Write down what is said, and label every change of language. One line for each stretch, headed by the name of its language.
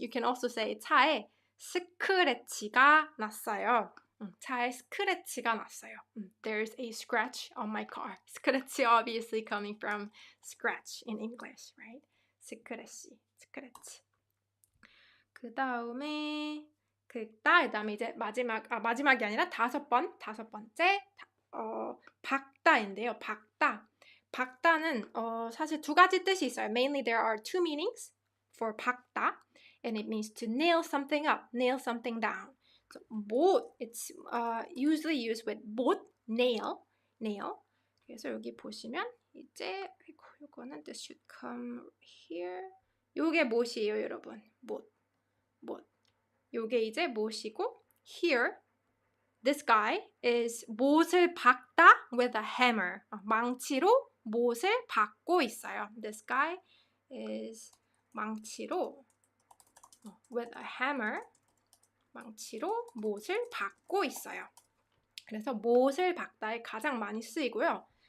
English: You can also say
Korean: 차에 스크래치가 났어요. 차에 스크래치가 났어요.
English: There's a scratch on my car. 스크래치 obviously coming from scratch in English, right?
Korean: 스크래치. 그 다음에 그다음에 이제 마지막이 아니라 다섯 번째 박다인데요. 박다는 사실 두 가지 뜻이 있어요.
English: Mainly there are two meanings for 박다, and it means to nail something up, nail something down. So 못, it's usually used with 못, nail.
Korean: 그래서 여기 보시면 이제 이거는
English: this should come here.
Korean: 요게 못이에요, 여러분. 못. 요게 이제 못이고
English: here this guy is
Korean: 못을 박다
English: with a hammer.
Korean: 망치로 못을 박고 있어요.
English: This guy is
Korean: 망치로
English: with a hammer.
Korean: 망치로 못을 박고 있어요. 그래서 못을 박다에 가장 많이 쓰이고요.